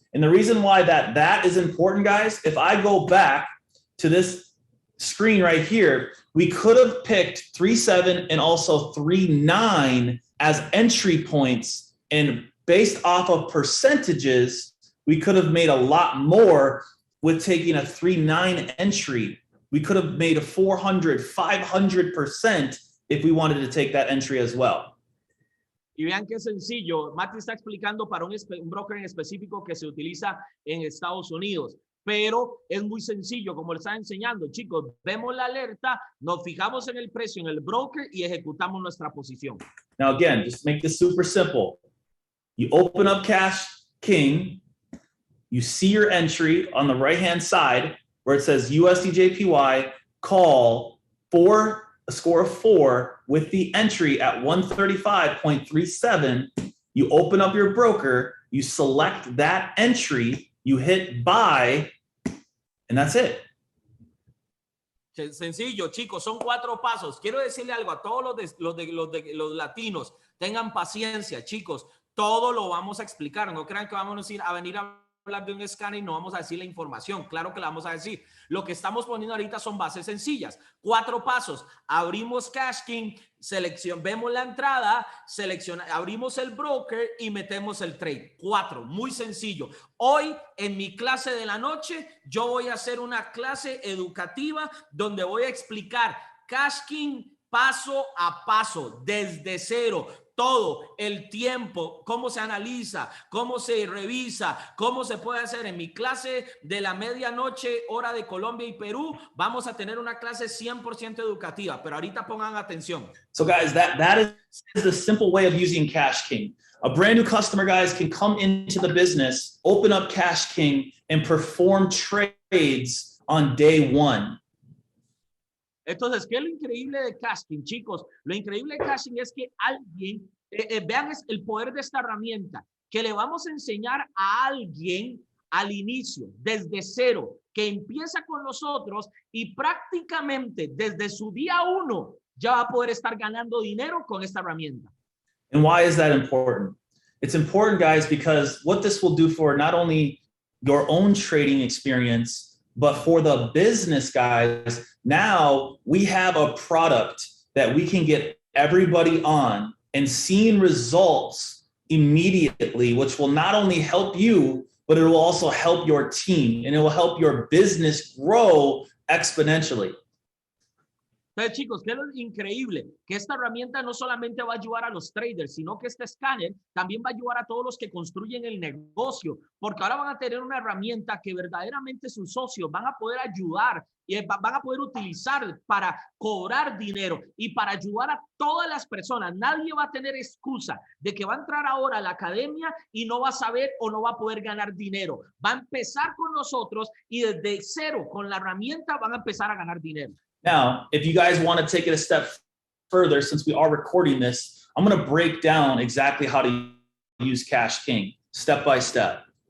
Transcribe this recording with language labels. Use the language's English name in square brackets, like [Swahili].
[English] And the reason why that is important, guys, if I go back to this screen right here, we could have picked 37 and also 39 as entry points. And based off of percentages, we could have made a lot more with taking a 39 entry. We could have made a 400, 500% if we wanted to take that entry as well. [Spanish] Y vean qué sencillo. Mati está explicando para un broker en específico que se utiliza en Estados Unidos. Pero es muy sencillo, como le estaba enseñando. Chicos, vemos la alerta, nos fijamos en el precio en el broker y ejecutamos nuestra posición. [English] Now, again, just make this super simple. You open up Cashking, you see your entry on the right-hand side where it says USD/JPY call for a score of 4 with the entry at 135.37. You open up your broker, you select that entry, you hit buy, and that's it. [Spanish] Sencillo, chicos, son 4 pasos. Quiero decirle algo a todos los latinos. Tengan paciencia, chicos. Todo lo vamos a explicar. No crean que vamos a venir a hablar de un escáner y no vamos a decir la información. Claro que la vamos a decir. Lo que estamos poniendo ahorita son bases sencillas. 4 pasos. Abrimos Cashking, vemos la entrada, abrimos el broker y metemos el trade. 4, muy sencillo. Hoy en mi clase de la noche yo voy a hacer una clase educativa donde voy a explicar Cashking paso a paso, desde cero. Todo el tiempo, cómo se analiza, cómo se revisa, cómo se puede hacer. En mi clase de la medianoche, hora de Colombia y Perú, vamos a tener una clase 100% educativa, pero ahorita pongan atención. [English] So guys, that is the simple way of using Cashking. A brand new customer, guys, can come into the business, open up Cashking, and perform trades on day 1. [Spanish] Entonces, ¿qué es lo increíble de Cashking, chicos? Lo increíble de Cashking es que alguien, vean el poder de esta herramienta, que le vamos a enseñar a alguien al inicio, desde cero, que empieza con nosotros y prácticamente desde su día 1 ya va a poder estar ganando dinero con esta herramienta. [English] And why is that important? It's important, guys, because what this will do for not only your own trading experience, but for the business, guys, now we have a product that we can get everybody on and seeing results immediately, which will not only help you, but it will also help your team and it will help your business grow exponentially. [Spanish] Entonces, chicos, ¿qué es lo increíble? Que esta herramienta no solamente va a ayudar a los traders, sino que este escáner también va a ayudar a todos los que construyen el negocio, porque ahora van a tener una herramienta que verdaderamente sus socios van a poder ayudar y van a poder utilizar para cobrar dinero y para ayudar a todas las personas. Nadie va a tener excusa de que va a entrar ahora a la academia y no va a saber o no va a poder ganar dinero. Va a empezar con nosotros y desde cero, con la herramienta, van a empezar a ganar dinero. [English] Now, if you guys want to take it a step further, since we are recording this, I'm going to break down exactly how to use Cashking step by step.